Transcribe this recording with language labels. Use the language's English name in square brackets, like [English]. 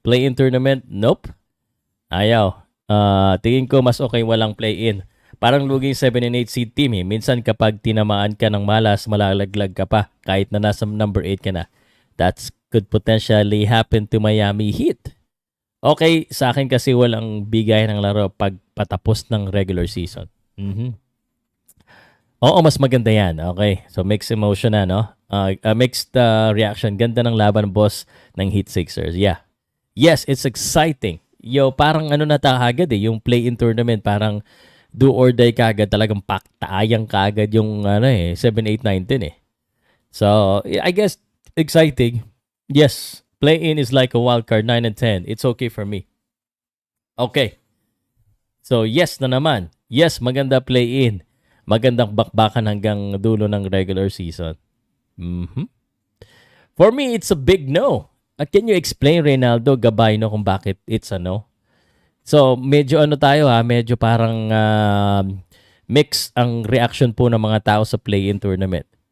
[Filipino] Play-in tournament? [English] Nope. [Filipino] Ayaw. Tingin ko mas okay walang play-in. Parang luging 7 and 8 seed team eh. Minsan kapag tinamaan ka ng malas, malalaglag ka pa kahit na nasa number 8 ka na. [English] That could potentially happen to Miami Heat. [Filipino] Okay, sa akin kasi walang bigay ng laro pag patapos ng regular season. Oo, mas maganda yan. Okay, so [English] mixed emotion [Filipino] na, no? [English] Mixed reaction. [Filipino] Ganda ng laban, boss, ng Heat Sixers. [English] Yeah. Yes, it's exciting. [Filipino] Yo, parang na kagad eh. Yung play-in tournament, parang [English] do or die [Filipino] kagad. Talagang paktaayang kagad yung 7, 8, 9, 10 eh. [English] So, I guess, exciting. Yes, play-in is like a wild card, 9 and 10. It's okay for me. Okay. So, yes [Filipino] na naman. Yes, maganda play-in. Magandang bakbakan hanggang dulo ng regular season. [English] For me, it's a big no. Can you explain, Reynaldo Gabayno, [Filipino] kung bakit [English] it's a no? [Filipino] So, medyo tayo medyo parang mix ang reaction po ng mga tao sa play-in tournament.